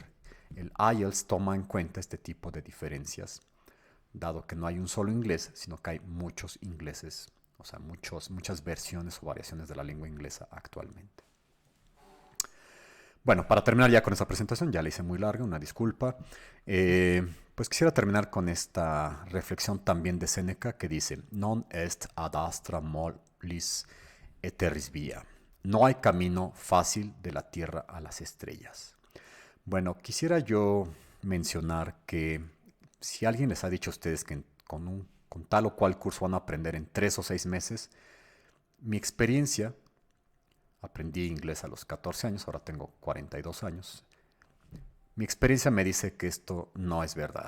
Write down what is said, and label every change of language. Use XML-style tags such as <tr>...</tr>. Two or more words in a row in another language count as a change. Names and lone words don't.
<es>El IELTS toma en cuenta este tipo de diferencias, dado que no hay un solo inglés, sino que hay muchos ingleses, o sea, muchas versiones o variaciones de la lengua inglesa actualmente. Bueno, para terminar ya con esta presentación, ya la hice muy larga, una disculpa. Pues quisiera terminar con esta reflexión también de Séneca que dice:</es> <la>Non est ad astra mollis eterris via.</la> <es>No hay camino fácil de la tierra a las estrellas. Bueno, quisiera yo mencionar que si alguien les ha dicho a ustedes que con tal o cual curso van a aprender en 3 o 6 meses, mi experiencia, aprendí inglés a los 14 años, ahora tengo 42 años, mi experiencia me dice que esto no es verdad.</es>